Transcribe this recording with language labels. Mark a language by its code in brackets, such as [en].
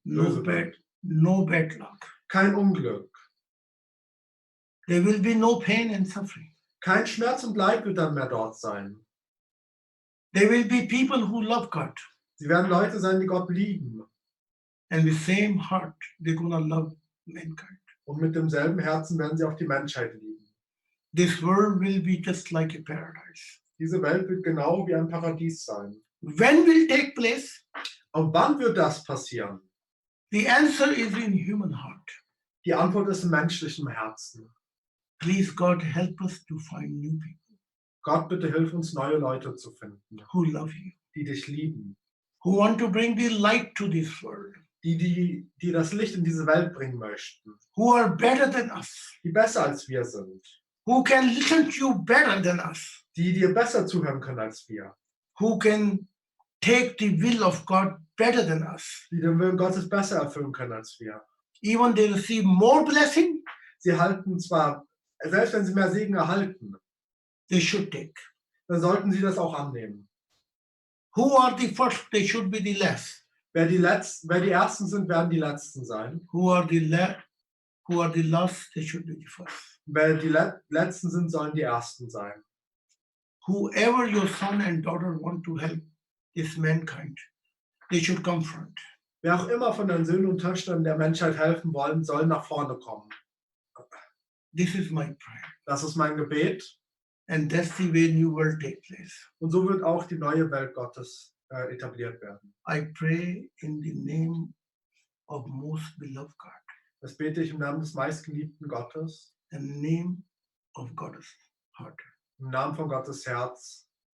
[en] no [de] Böse Welt. [en] bad luck. [de] Kein Unglück. [en] There will be no pain and suffering. [de] Kein Schmerz und Leid wird dann mehr dort sein. [en] There will be people who love God, [de] Sie werden Leute sein, die Gott lieben. [en] and with same heart they're gonna love mankind. [de] Und mit demselben Herzen werden sie auch die Menschheit lieben. [en] This world will be just like a paradise. [de] Diese Welt wird genau wie ein Paradies sein. [en] When will take place? [de] Und wann wird das passieren? [en] The answer is in human heart. [de] Die Antwort ist im menschlichen Herzen. [en] Please, God, help us to find new people [de] Gott, bitte hilf uns, neue Leute zu finden, [en] who love you, [de] die dich lieben, [en] who want to bring the light to this world, [de] die das Licht in diese Welt bringen möchten, [en] who are better than us, [de] die besser als wir sind, [en] who can listen to you better than us, [de] die dir besser zuhören können als wir, [en] who can take the will of God better than us. [de] die den Willen Gottes besser erfüllen können als wir. [en] Even they receive more blessing, [de] Sie halten zwar, selbst wenn sie mehr Segen erhalten, [en] they should take. [de] dann sollten sie das auch annehmen. [en] Who are the first, they should be the last. [de] Wer die Ersten sind, werden die Letzten sein. [en] Who are the last, they should be the first. [de] Wer die Letzten sind, sollen die Ersten sein. [en] Whoever your son and daughter want to help this mankind, they should confront. [de] Wer auch immer von den Söhnen und Töchtern der Menschheit helfen wollen, soll nach vorne kommen. [en] This is my prayer. [de] Das ist mein Gebet. [en] And that's the way new world take place. [de] Und so wird auch die neue Welt Gottes etabliert werden. [en] I pray in the name of most beloved God, [de] Das bete ich im Namen des meistgeliebten Gottes, [en] the name of God's heart. [de] im Namen von Gottes Herz.